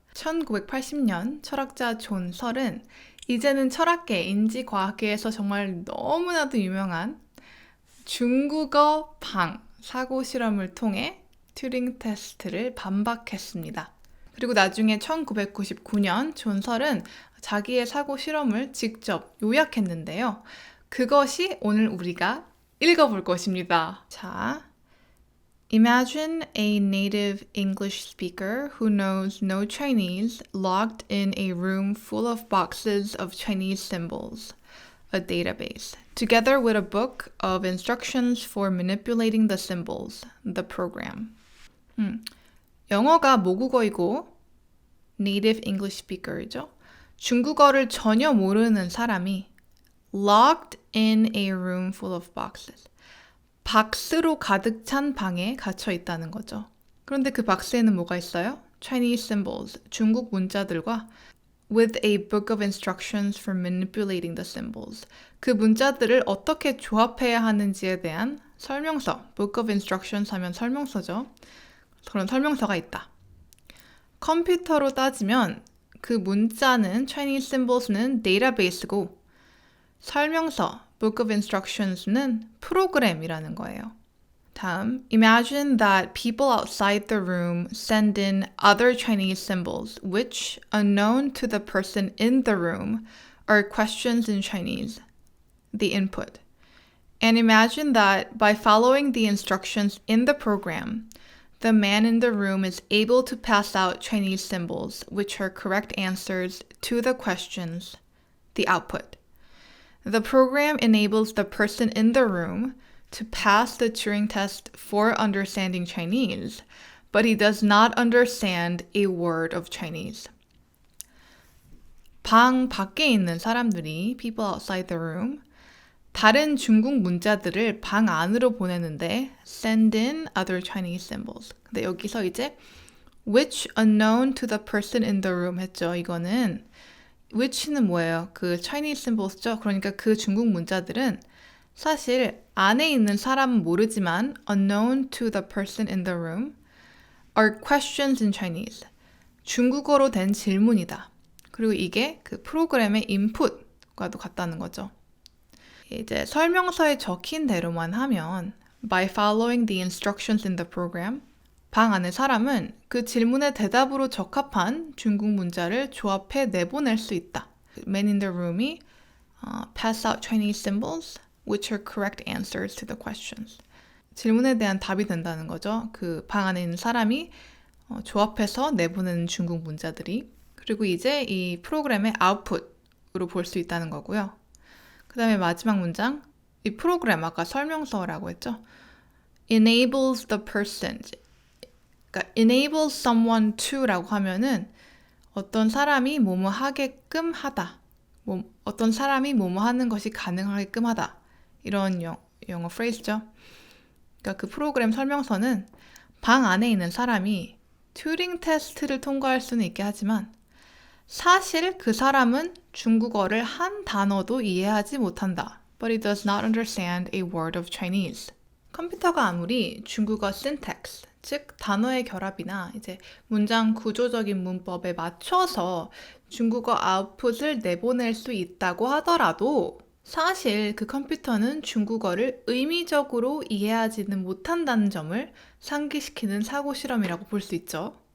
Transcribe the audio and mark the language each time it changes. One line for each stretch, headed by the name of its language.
Korean: 1980년 철학자 존 설은 이제는 철학계, 인지과학계에서 정말 너무나도 유명한 중국어 방 사고 실험을 통해 튜링 테스트를 반박했습니다. 그리고 나중에 1999년 존 설은 자기의 사고 실험을 직접 요약했는데요. 그것이 오늘 우리가 읽어볼 것입니다.
English: 자, Imagine a native English speaker who knows no Chinese locked in a room full of boxes of Chinese symbols, a database, together with a book of instructions for manipulating the symbols, the program.
Korean: 영어가 모국어이고
English: native English speaker
Korean: 이죠. 중국어를 전혀 모르는 사람이
English: locked in a room full of boxes.
Korean: 박스로 가득 찬 방에 갇혀 있다는 거죠. 그런데 그 박스에는 뭐가 있어요?
English: Chinese symbols,
Korean: 중국 문자들과
English: with a book of instructions for manipulating the symbols.
Korean: 그 문자들을 어떻게 조합해야 하는지에 대한 설명서,
English: book of instructions
Korean: 하면 설명서죠. 그런 설명서가 있다. 컴퓨터로 따지면 그 문자는
English: Chinese symbols
Korean: 는 데이터베이스고 설명서,
English: book of instructions
Korean: 는 프로그램이라는 거예요.
English: 다음, imagine that people outside the room send in other Chinese symbols, which, unknown to the person in the room, are questions in Chinese, the input. And imagine that by following the instructions in the program, the man in the room is able to pass out Chinese symbols, which are correct answers to the questions, the output. The program enables the person in the room to pass the Turing test for understanding Chinese, but he does not understand a word of Chinese.
Korean: 방 밖에 있는 사람들이,
English: people outside the room,
Korean: 다른 중국 문자들을 방 안으로 보내는데
English: send in other Chinese symbols.
Korean: 근데 여기서 이제
English: which unknown to the person in the room
Korean: 했죠. 이거는 which는 뭐예요? 그
English: Chinese symbols
Korean: 죠. 그러니까 그 중국 문자들은 사실 안에 있는 사람은 모르지만
English: unknown to the person in the room are questions in Chinese.
Korean: 중국어로 된 질문이다. 그리고 이게 그 프로그램의 input과도 같다는 거죠. 이제 설명서에 적힌 대로만 하면
English: by following the instructions in the program
Korean: 방 안의 사람은 그 질문의 대답으로 적합한 중국 문자를 조합해 내보낼 수 있다.
English: Man in the room이 pass out Chinese symbols which are correct answers to the questions.
Korean: 질문에 대한 답이 된다는 거죠. 그 방 안에 있는 사람이 조합해서 내보내는 중국 문자들이. 그리고 이제 이 프로그램의 아웃풋으로 볼 수 있다는 거고요. 그 다음에 마지막 문장. 이 프로그램 아까 설명서라고 했죠.
English: enables the person.
Korean: 그러니까
English: enables someone to
Korean: 라고 하면은 어떤 사람이 뭐뭐 하게끔 하다. 어떤 사람이 뭐뭐 하는 것이 가능하게끔 하다. 이런 영어 프레이즈죠. 그러니까 그 프로그램 설명서는 방 안에 있는 사람이 튜링 테스트를 통과할 수는 있게 하지만 사실 그 사람은 중국어를 한 단어도 이해하지 못한다.
English: But it does not understand a word of Chinese.
Korean: 컴퓨터가 아무리 중국어 syntax, 즉 단어의 결합이나 이제 문장 구조적인 문법에 맞춰서 중국어 아웃풋을 내보낼 수 있다고 하더라도 사실 그 컴퓨터는 중국어를 의미적으로 이해하지는 못한다는 점을 상기시키는 사고 실험이라고 볼 수 있죠.